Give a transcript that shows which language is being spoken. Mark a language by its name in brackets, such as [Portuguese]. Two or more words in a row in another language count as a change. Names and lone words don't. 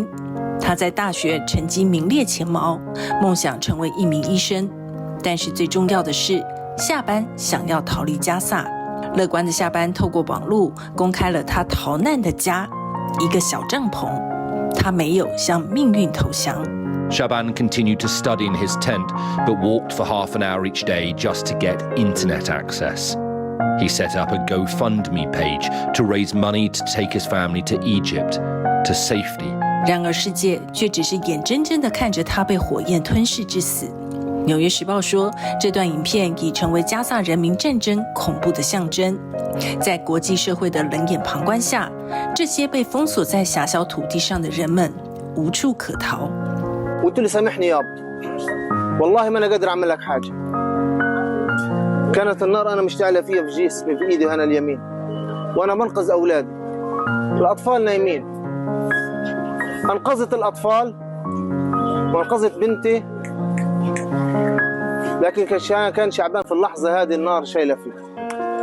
[Chinese] 他在大学成绩名列前茅，梦想成为一名医生。但是最重要的是，夏班想要逃离加萨。乐观的夏班透过网络公开了他逃难的家，一个小帐篷。他没有向命运投降。 [English] Shaban continued to study in his tent, but walked for half an hour each day just to get internet access. He set up a GoFundMe page to raise money to take his family to Egypt, to safety. [Chinese] 然而世界却只是眼睁睁地看着他被火焰吞噬致死。纽约时报说，这段影片已成为加萨人民战争恐怖的象征。在国际社会的冷眼旁观下，这些被封锁在狭小土地上的人们无处可逃。 [Arabic] قلت له سامحني يابا والله ما انا قادر اعمل لك حاجه كانت النار انا مشتعله فيها في جسمي في ايدي هنا اليمين وانا بنقذ اولادي الاطفال نايمين انقذت الاطفال وانقذت بنتي لكن كان شعبان في اللحظه هذه النار شايله فيه